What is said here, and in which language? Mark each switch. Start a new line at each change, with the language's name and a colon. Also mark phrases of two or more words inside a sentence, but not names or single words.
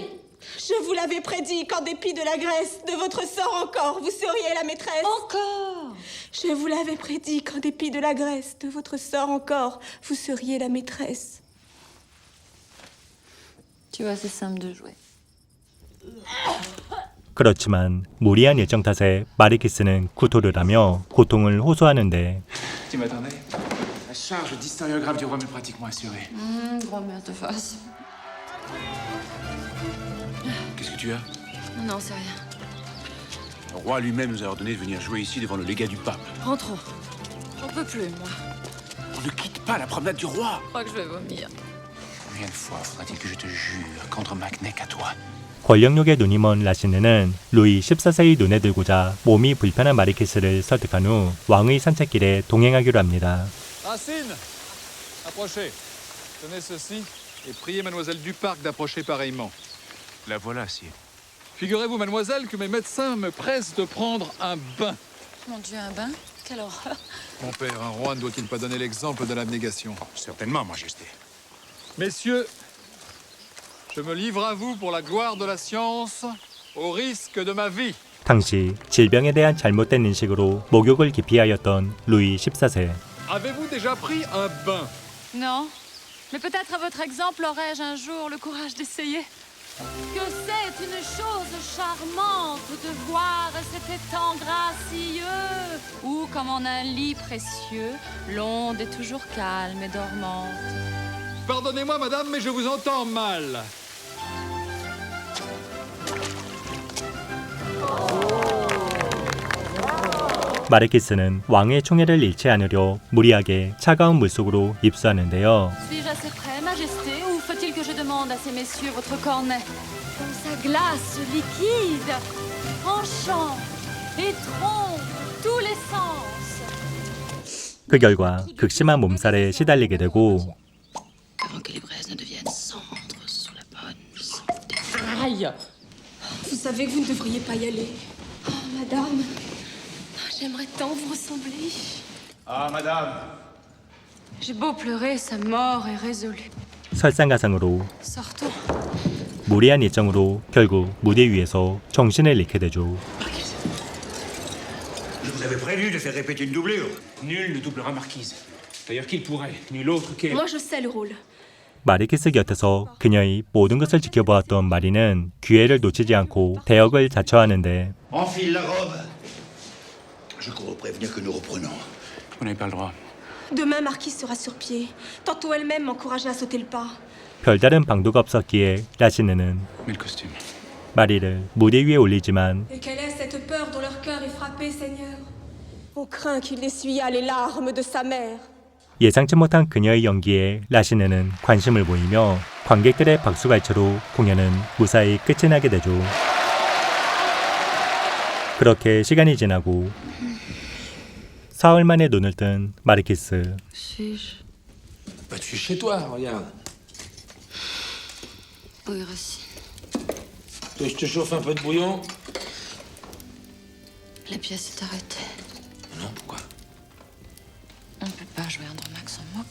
French: Je vous l'avais prédit qu'en dépit de la graisse, de votre sort encore, vous seriez la maîtresse. Encore! Je vous l'avais prédit qu'en dépit de la graisse, de votre sort encore, vous seriez la maîtresse. Tu vois, c'est simple de jouer.
Korean: 그렇지만 무리한 일정 탓에 마르키스는 구토를 하며 고통을 호소하는데
French: Tu m'attendais? La charge d'historiographe du roi m'est pratiquement assurée. Grand bien te fasse. Qu'est-ce que tu as? Non, c'est rien. Le roi lui-même nous a ordonné de venir jouer ici devant le légat du pape. Rentrons. J'en peux plus, moi. On ne quitte pas la promenade du roi. Je crois que je vais vomir. Combien de fois faudra-t-il que je te jure qu'Andromaque n'est qu'à toi?
Korean: 권력욕에 눈이 먼 라시네는 루이 14세의 눈에 들고자 몸이 불편한 마르키스를 설득한 후 왕의 산책길에 동행하기로 합니다.
French: Racine, approchez. Tenez ceci et priez Mademoiselle Duparc d'approcher pareillement. La voilà, sire. Figurez-vous, mademoiselle, que mes médecins me pressent de prendre un bain. Mon Dieu, un bain? Quelle horreur. Mon père, un roi ne doit-il pas donner l'exemple de l'abnégation? Certainement, Majesté. Messieurs, je me livre à vous pour la gloire de la science, au risque de ma vie.
Korean: 당시 질병에 대한 잘못된 인식으로 목욕을 기피하였던 루이 14세.
French: Avez-vous déjà pris un bain? Non, mais peut-être à votre exemple aurais-je un jour le courage d'essayer. Que c'est une chose charmante de voir cet étang gracieux, où, comme en un lit précieux, l'onde est toujours calme et dormante. Pardonnez-moi, madame, mais je vous entends mal.
Korean: 마르키스는 왕의 총애를 잃지 않으려 무리하게 차가운 물속으로 입수하는데요.
French: Suis-je assez près, Majesté, ou faut-il que je demande à ces messieurs votre cornet? Comme sa glace liquide, tranchant et trompe tous les sens.
Korean: 그 결과 극심한 몸살에 시달리게 되고
French: Avant que les braises ne deviennent cendres sous la bonne santé. Aïe! Vous savez que vous ne devriez pas y aller. Oh, madame, j'aimerais tant vous ressembler. Ah, madame. J'ai beau pleurer, sa mort est résolue.
Korean: 설상가상으로
French: Sortons.
Korean: 무리한 일정으로 결국 무대 위에서 정신을 잃게 되죠.
French: Je vous avais prévu de faire répéter une doublure. Nul ne doublera Marquise. D'ailleurs, qu'il pourrait? Nul autre qu'elle. Moi, je sais le rôle.
Korean: 마르키스 곁에서 그녀의 모든 것을 지켜보았던 마리는 기회를 놓치지 않고 대역을 자처하는데
French: Enfile la robe. Je cours prévenir que nous reprenons. Vous n'avez pas le droit. Demain, Marquise sera sur pied. Tantôt elle-même m'encourageait à sauter le pas.
Korean: 별다른 방도가 없었기에 라시네는
French: Mais le costume.
Korean: 마리를 무대 위에 올리지만
French: Et quelle est cette peur dont leur cœur est frappé, Seigneur? On craint qu'il essuyât les larmes de sa mère.
Korean: 예상치 못한 그녀의 연기에 라시네는 관심을 보이며 관객들의 박수갈채로 공연은 무사히 끝이 나게 되죠. 그렇게 시간이 지나고 사흘 만에 눈을 뜬 마르키스.
French: Bah, tu es chez toi, regarde. Oui, Racine. Que je te chauffe un peu de bouillon? La pièce est arrêtée. Non, pourquoi? On ne peut pas jouer Andromaque sans moi.